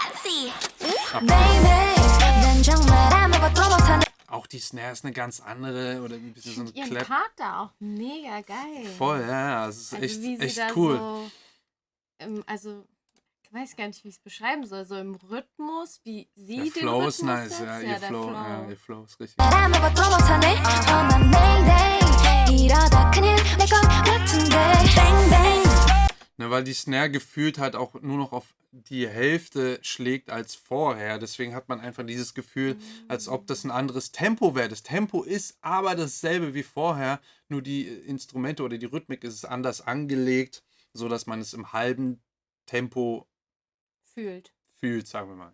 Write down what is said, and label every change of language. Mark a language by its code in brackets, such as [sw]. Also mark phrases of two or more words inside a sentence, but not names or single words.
[de] Auch die Snare ist eine ganz andere oder ein bisschen so ein Ihren Clap. Part da auch mega geil. Voll, ja, es ist Also echt, wie sie echt da cool. so, also ich weiß gar nicht, wie ich es beschreiben soll, so im Rhythmus, wie sie Der den Flow Rhythmus ist nice, setzt. ja, der ihr Flow ist richtig. [ko] 아무것도 못하네 엄한 mayday 이러다 큰일 날 것 같은데 [en] bang bang [de] Ne, weil die Snare gefühlt halt auch nur noch auf die Hälfte schlägt als vorher. Deswegen hat man einfach dieses Gefühl, als ob das ein anderes Tempo wäre. Das Tempo ist aber dasselbe wie vorher, nur die Instrumente oder die Rhythmik ist anders angelegt, sodass man es im halben Tempo fühlt, sagen wir mal.